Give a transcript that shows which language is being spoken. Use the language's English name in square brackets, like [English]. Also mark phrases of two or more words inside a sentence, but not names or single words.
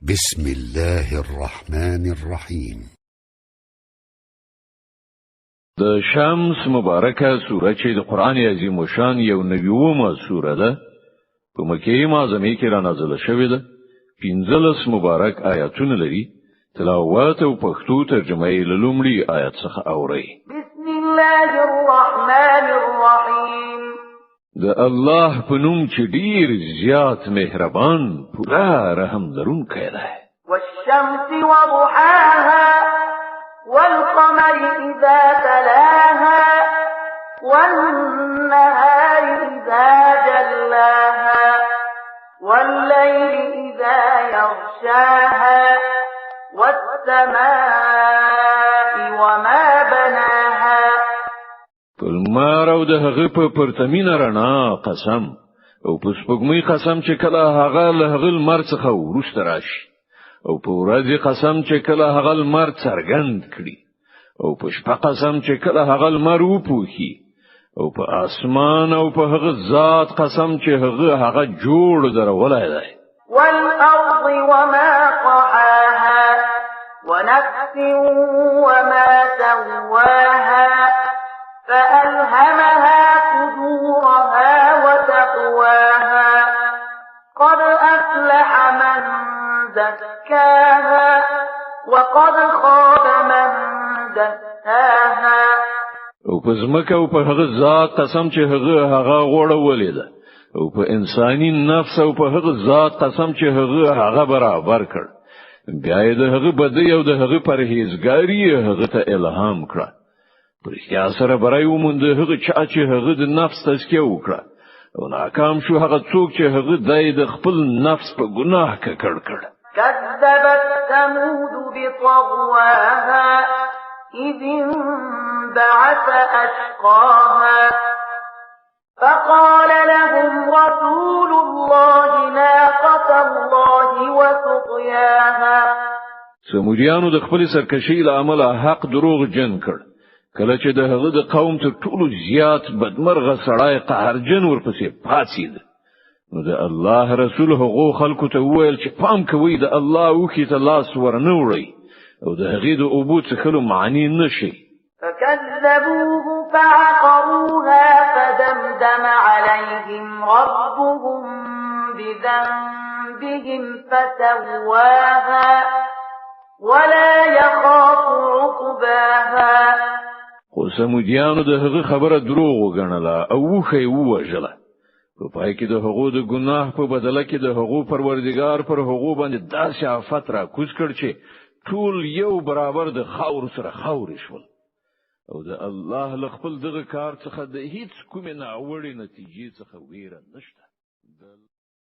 [Arabic] بسم الله الرحمن الرحيم. [Pashto] د شمس مبارکه سوره چې د قران عظیم شان یو نویومه سوره ده په مکه معظمه کې را نازله شوې ده. 15 مبارک آیاتونه لري. تلاوت او پښتو ترجمه یې له لومړي آیت څخه اوري. [Arabic] بسم الله الرحمن الرحیم. [Pashto] د الله په نوم چې ډیر زیات مهربان پورا رحم لرونکی دی. [Arabic] والشمس وضحاها والقمر إذا تلاها والنهار إذا جلاها والليل إذا يغشاها والسماء وما بناها. [Pashto] المار او د هغه په پرتمینه رڼا قسم او په سپوږمۍ قسم چې کله هغه له هغه لمر څخه ورسته راشي او په ورځ قسم چې کله هغه لمر څرګند کړي او په شپه قسم چې کله هغه لمر وپوخي او په اسمان او په هغه ذات قسم چې هغه جوړ درولای دی. [Arabic] والأرض وما طحاها ونفس وما سواها فألهمها فجورها وتقواها قد أفلح من زكاها وقد خاب من دساها. [Pashto] او په ځمکه او په هغه ذات قسم چې هغه غوړولې ده او په انساني نفس او په هغه ذات قسم چې هغه برابر کړ. بیا یې د هغه بدی او د هغه پرهیزګاری هغه ته الهام کړ. پرشتیا سره برای وموند هغه چا چې هغه د نفس تزکیه وکړه او ناکام شو هغه څوک چې هغه د خپل نفس په ګناه کې کړ. [Arabic] كذبت ثمود بطغواها إذ انبعث أشقاها فقال لهم رسول الله ناقة الله وسقياها. [Pashto] سمودیانو د خپل سرکشي له امله حق دروغ جن کړ. کله چې د هغه د قوم ته ټولو زیات بدمرغه سړی قهرجن ورپسې پاتید نو د الله رسول هغه خلکو ته وویل چې پام کوئ د الله وکي ته لاس ورنه وړي او د هغه د اوبو څخه معنی نشي. [Arabic] فكذبوه فعقروها فدمدم عليهم ربهم بذنبهم فسواها ولا يخاف عقباها. [Pashto] خو سمودیانو د هغه خبره دروغ وګڼله او وخی ووجله. په پای کې د هغه د ګناه په بدله کې د هغه پروردگار پر هغه باندې داسې آفت را کوز کړ چې ټول یو برابر د خاور سره خاور شول او د الله له خپل دغه کار څخه د هیڅ کومه ناوړه نتیجې څخه ویره نشته.